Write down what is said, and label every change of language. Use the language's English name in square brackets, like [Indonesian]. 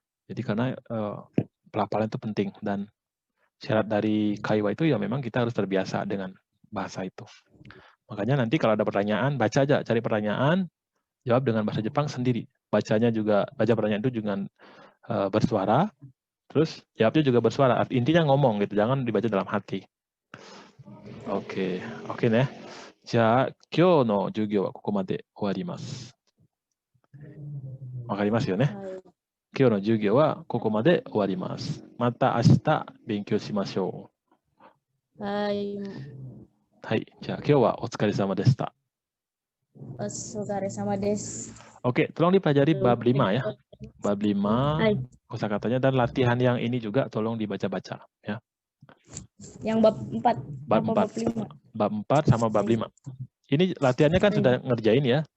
[Indonesian] Jadi karena pelafalan itu penting dan syarat dari kaiwa itu ya memang kita harus terbiasa dengan bahasa itu. Makanya nanti kalau ada pertanyaan, baca aja, cari pertanyaan, jawab dengan bahasa Jepang sendiri. Baca pertanyaan itu dengan bersuara, terus jawabnya juga bersuara. Intinya ngomong gitu, jangan dibaca dalam hati. Okeね。 [Japanese] じゃあ、今日の授業はここまで終わります。わかりますよね。今日の授業はここまで終わります。また明日勉強しましょう。はい。じゃあ今日はお疲れ様でした。 Otsukaresama desu. [Indonesian] Oke, tolong dipelajari bab 5 ya. Bab 5 kosakatanya dan latihan yang ini juga tolong dibaca-baca ya. Yang bab 4. Bab 4. Bab 4 sama bab 5. Ini latihannya kan sudah ngerjain ya.